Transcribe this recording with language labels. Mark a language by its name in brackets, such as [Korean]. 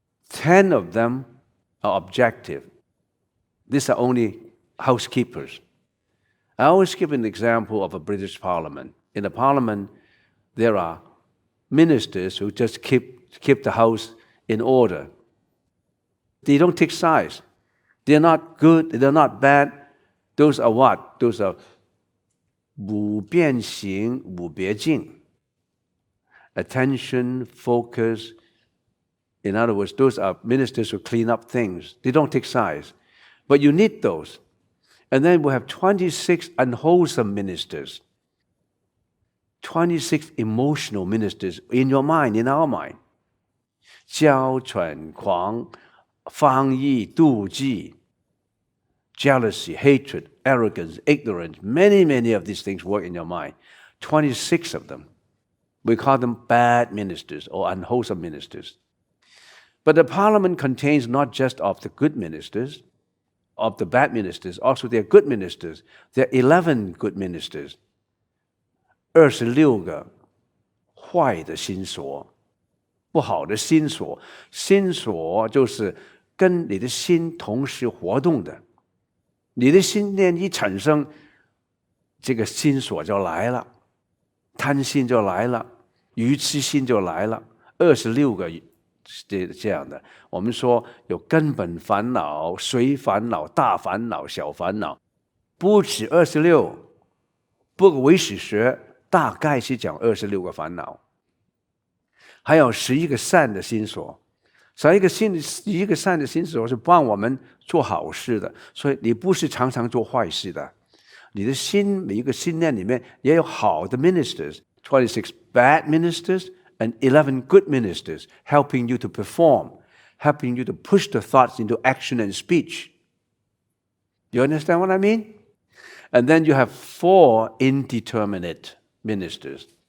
[English] 10 of them are objective. These are only housekeepers. I always give an example of a British Parliament. In the Parliament, there are ministers who just keep the house in order. They don't take sides. They're not good, they're not bad. Those are what? Those are [Chinese] 五变形,五别境. [English] Attention, focus. In other words, those are ministers who clean up things. They don't take sides. But you need those. And then we have 26 unwholesome ministers. 26 emotional ministers in your mind, in our mind. [Chinese] 娇嗔狂, 放逸, 妒忌, [English] jealousy, hatred, arrogance, ignorance. Many of these things work in your mind. 26 of them. We call them bad ministers or unwholesome ministers. But the parliament contains not just of the good ministers, of the bad ministers, also there are good ministers. There are 11 good ministers. [Chinese] 26个坏的心所，不好的心所。心所就是跟你的心同时活动的。你的心念一产生，这个心所就来了，贪心就来了，愚痴心就来了。 26个这样的，我们说有根本烦恼、随烦恼、大烦恼、小烦恼，不止26。不过唯识学大概是讲26个烦恼，还有11个善的心所。 11个善的心所是帮我们做好事的，所以你不是常常做坏事的。你的心每一个心念里面也有好的 [English] ministers, 26 bad ministers and 11 good ministers helping you to perform, helping you to push the thoughts into action and speech. You understand what I mean? And then you have 4 indeterminate ministers.